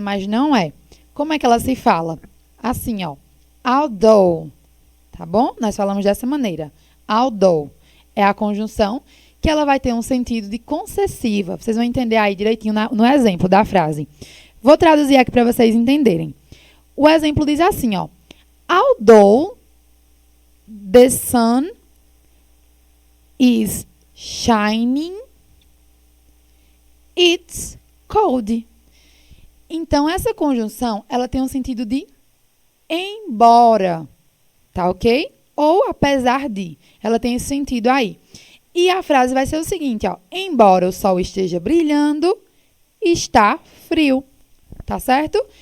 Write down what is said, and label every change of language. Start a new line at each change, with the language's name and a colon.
Portuguese: Mas não é. Como é que ela se fala? Assim, ó.
English: Although,
Portuguese: tá bom? Nós falamos dessa maneira. Although é a conjunção que ela vai ter um sentido de concessiva. Vocês vão entender aí direitinho no exemplo da frase. Vou traduzir aqui para vocês entenderem. O exemplo diz assim, ó.
English: Although the sun is shining, it's cold.
Portuguese: Então, essa conjunção, ela tem um sentido de embora, tá ok? Ou apesar de. Ela tem esse sentido aí. E a frase vai ser o seguinte, ó. Embora o sol esteja brilhando, está frio. Tá certo?